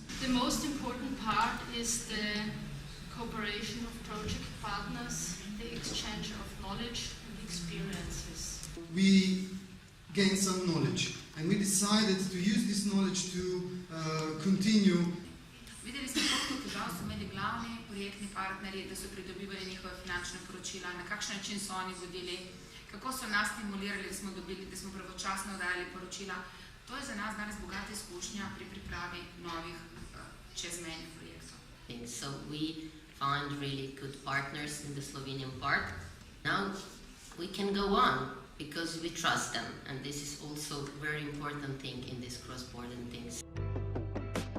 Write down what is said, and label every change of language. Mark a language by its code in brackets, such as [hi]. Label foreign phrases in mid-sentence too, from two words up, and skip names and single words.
[en] The most important part is the cooperation of project partners, the exchange of knowledge and experiences. We gained some knowledge, and we decided to use this knowledge to continue. [sl] Videli smo, koliko težav so imeli glavni projektni partnerji, da so pridobivali njihove finančne poročila, na kakšen način so oni vodili, kako so nas stimulirali, da smo pravočasno dajali poročila. To je za nas danes bogata izkušnja pri pripravi novih čezmejnih projektov. [en] So we find really good partners in the Slovenian part. Now we can go on because we trust them, and this is also a very important thing in these cross-border things.